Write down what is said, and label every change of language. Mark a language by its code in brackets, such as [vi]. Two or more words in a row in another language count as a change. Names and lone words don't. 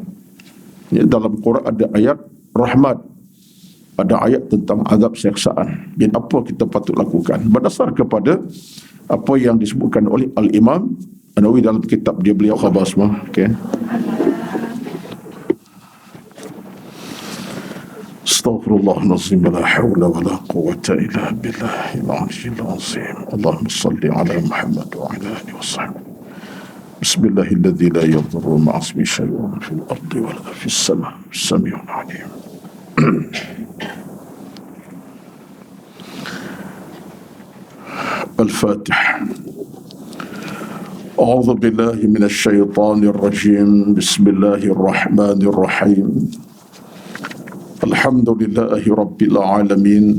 [ms] Ya, dalam Quran ada ayat rahmat, ada ayat tentang azab siksaan. Dan apa kita patut lakukan berdasar kepada apa yang disebutkan oleh Al-Imam An-Nawawi dalam kitab dia beliau Khabar semua. Okay. [ar] أستغفر الله العظيم, لا حول ولا قوة إلا بالله العلي العظيم. اللهم صل على محمد وعلى آله وصحبه. بسم الله الذي لا يضر مع اسمه شيء في الأرض ولا في السماء، السميع العليم. Al-Fatihah. أعوذ بالله من الشيطان الرجيم. بسم الله الرحمن الرحيم. الحمد لله رب العالمين.